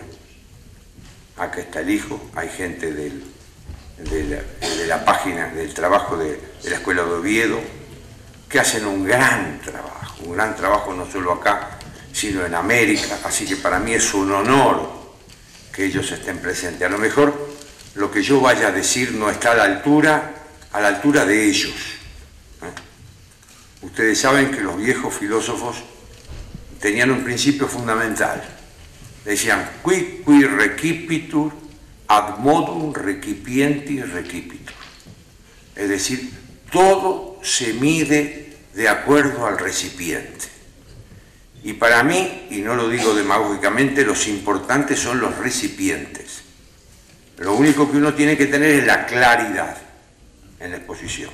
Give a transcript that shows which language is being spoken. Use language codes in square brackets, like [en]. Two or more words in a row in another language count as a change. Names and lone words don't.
[es] Acá está el hijo, hay gente de la página del trabajo de la Escuela de Oviedo, que hacen un gran trabajo no solo acá, sino en América, así que para mí es un honor que ellos estén presentes. A lo mejor lo que yo vaya a decir no está a la altura de ellos. Ustedes saben que los viejos filósofos tenían un principio fundamental. Decían, [la] qui recipitur ad modum recipienti recipitur. [es] Es decir, todo se mide de acuerdo al recipiente. Y para mí, y no lo digo demagógicamente, los importantes son los recipientes. Lo único que uno tiene que tener es la claridad en la exposición.